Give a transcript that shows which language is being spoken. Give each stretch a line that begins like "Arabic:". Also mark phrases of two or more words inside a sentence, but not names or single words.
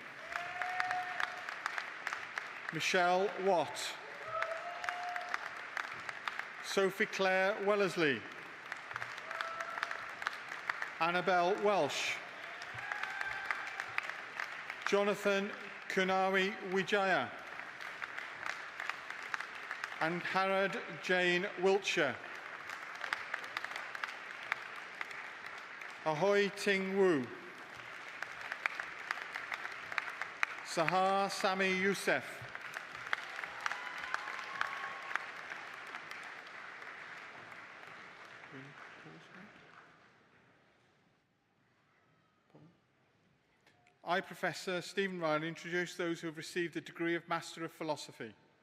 English: Michelle Watt, Sophie Claire Wellesley, Annabelle Welsh, Jonathan Kunawi Wijaya, and Harad Jane Wiltshire. Ahoy Ting Wu, Sahar Sami Youssef, I, Professor Stephen Riley, introduce those who have received the degree of Master of Philosophy.